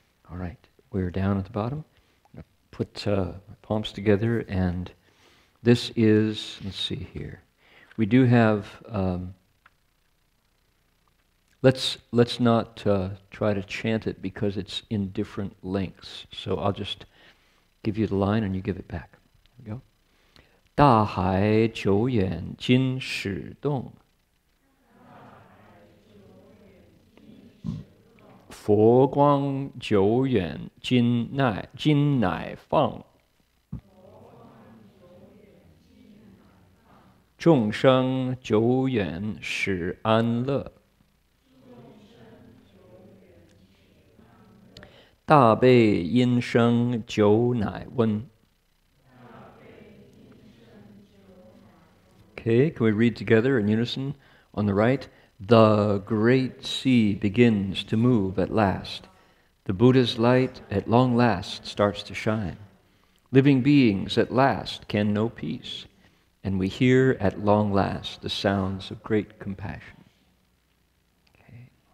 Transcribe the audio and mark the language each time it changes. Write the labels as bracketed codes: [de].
[en] All right, we're down at the bottom. I'm going to put my palms together, and this is, let's see here. We do have, let's not try to chant it because it's in different lengths. So I'll just give you the line and you give it back. Here we go. [zh] 大海久远今始动 佛光久远今乃放 众生久远始安乐大悲音声久乃温 [en] Okay, can we read together in unison? On the right, the great sea begins to move at last. The Buddha's light at long last starts to shine. Living beings at last can know peace, and we hear at long last the sounds of great compassion. Okay.